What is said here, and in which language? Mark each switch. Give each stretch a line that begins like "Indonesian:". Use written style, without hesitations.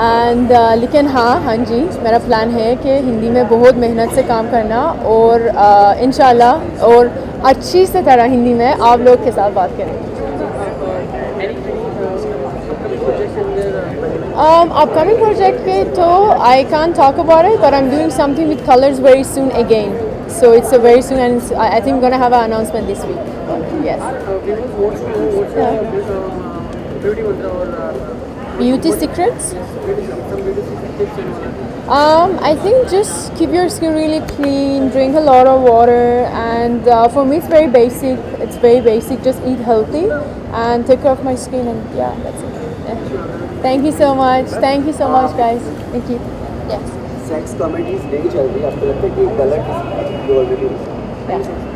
Hindi: And लेकिन हाँ जी, मेरा प्लान है कि हिंदी में बहुत मेहनत से काम करना और इंशाल्लाह और अच्छी से तरह हिंदी में आप लोग के साथ बात करेंगे.
English: Upcoming project
Hindi: पे तो
English: I can't talk about it, but I'm doing something with colors very soon again. So it's a very soon, and I think I'm gonna have an announcement this week. Yes. Beauty secrets? I think just keep your skin really clean, drink a lot of water, and for me it's very basic. It's very basic. Just eat healthy and take care of my skin, and yeah, that's it. Yeah. Thank you so much. Thank you so much, guys. Thank you. Yes.
Hindi: Sex comedies नहीं चल रही, आपको लगता है कि गलत है already?